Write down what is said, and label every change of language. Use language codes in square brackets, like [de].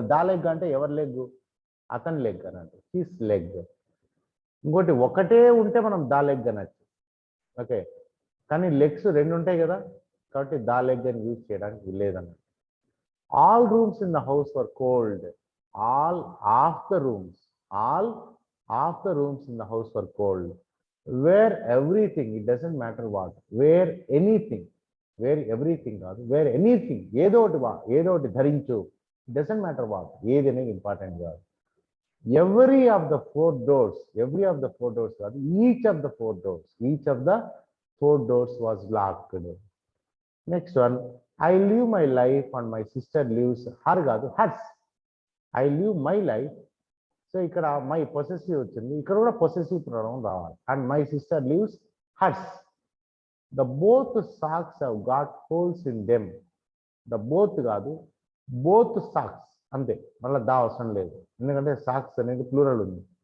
[te] The leg అంటే ఎవరి leg? అతని లెగ్ అన్నట్టు, [en] His leg. [te] ఇంకోటి ఒకటే ఉంటే మనం ద లెగ్ అనొచ్చు. ఓకే, కానీ లెగ్స్ రెండు ఉంటాయి కదా, కాబట్టి [en] the leg [te] అని యూజ్ చేయడానికి లేదన్నట్టు. [en] All rooms in the house were cold. All of the rooms. All of the rooms in the house were cold. Where everything, it doesn't matter what. Where anything. Where everything కాదు, where anything. [te] ఏదో ఒకటి ధరించు. [en] It doesn't matter what. [te] ఏది అనేది important కాదు. [en] Every of the four doors. Every of the four doors కాదు, each of the four doors. Each of the four doors was locked. Next one, I live my life and my sister lives her కాదు, hers. I live my life. [te] So ఇక్కడ my possessive వచ్చింది, ఇక్కడ కూడా possessive pronoun రావాలి. [en] And my sister lives hers. The both socks have got holes in them. [te] The both కాదు, both socks అంతే, మళ్ళీ దా అవసరం లేదు, ఎందుకంటే సాక్స్ అనేది ప్లూరల్ ఉంది.